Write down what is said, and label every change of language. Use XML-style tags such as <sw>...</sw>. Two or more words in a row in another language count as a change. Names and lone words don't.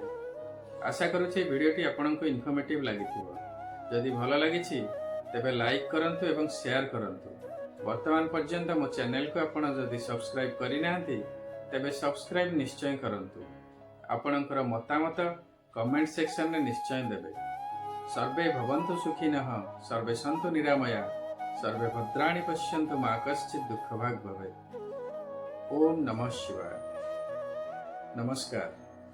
<or>ଆଶା କରୁଛି ଭିଡ଼ିଓଟି ଆପଣଙ୍କୁ ଇନଫର୍ମେଟିଭ୍ ଲାଗିଥିବ। ଯଦି ଭଲ ଲାଗିଛି ତେବେ ଲାଇକ୍ କରନ୍ତୁ ଏବଂ ସେୟାର କରନ୍ତୁ। ବର୍ତ୍ତମାନ ପର୍ଯ୍ୟନ୍ତ ମୋ ଚ୍ୟାନେଲକୁ ଆପଣ ଯଦି ସବସ୍କ୍ରାଇବ୍ କରିନାହାନ୍ତି ତେବେ ସବସ୍କ୍ରାଇବ୍ ନିଶ୍ଚୟ କରନ୍ତୁ। ଆପଣଙ୍କର ମତାମତ</or> <en>comment sectionରେ</en> <or>ନିଶ୍ଚୟ ଦେବେ।</or> <sa>सर्वे भवन्तु सुखिनः, सर्वे सन्तु निरामया, सर्वे भद्राणि पश्यन्तु, मा कश्चित् दुःखभाग् भवेत्। ओम नमः शिवाय। नमस्कार।</sa>